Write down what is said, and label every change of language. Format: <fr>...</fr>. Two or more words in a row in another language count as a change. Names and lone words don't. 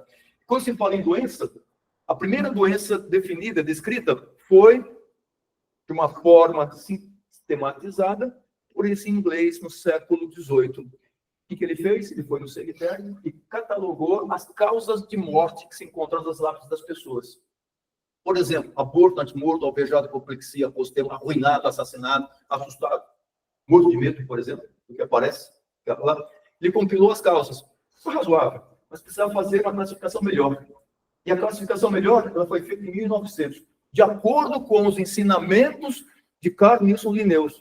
<pt>Quando se fala em doença, a primeira doença definida, descrita, foi de uma forma sistematizada por esse inglês no século XVIII. O que ele fez? Ele foi no cemitério e catalogou as causas de morte que se encontram nas lápides das pessoas. Por exemplo, aborto, antemorto, alvejado, apoplexia, postelo, arruinado, assassinado, assustado. Morto de medo, por exemplo, o que aparece lá. Ele compilou as causas. Foi razoável, mas precisava fazer uma classificação melhor. E a classificação melhor ela foi feita em 1900, de acordo com os ensinamentos de Carl Nilsson Linnaeus.</pt>